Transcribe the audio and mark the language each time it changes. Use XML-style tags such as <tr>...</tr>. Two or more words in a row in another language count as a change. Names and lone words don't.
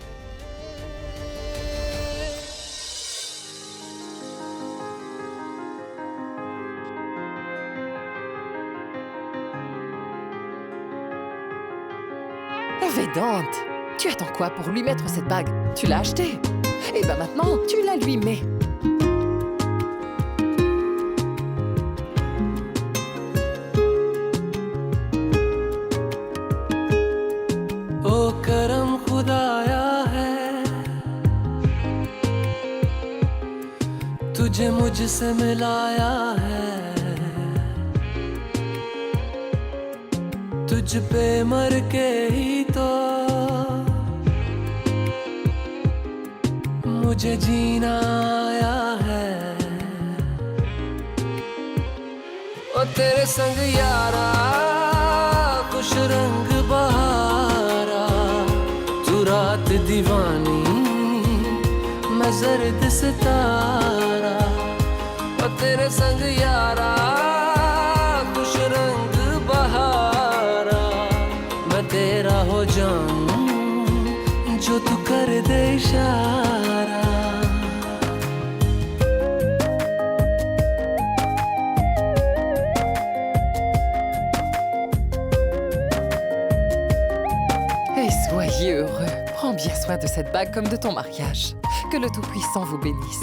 <fr>Vedant, tu attends quoi pour lui mettre cette bague? Tu l'as achetée. Et ben maintenant, tu la lui mets.</fr> <hi>ओ करम खुदाया है तुझे मुझसे मिलाया है तुझ पे मर के ही तो मुझे जीना आया है ओ तेरे संग यारा खुश रंग बहारा तू रात दीवानी मैं जर्द सितारा ओ तेरे संग यारा खुश रंग बहारा मैं तेरा हो जाऊं जो तू कर दे इशारा</hi> <fr>Et soyez heureux. Prends bien soin de cette bague comme de ton mariage. Que le Tout-Puissant vous bénisse.</fr>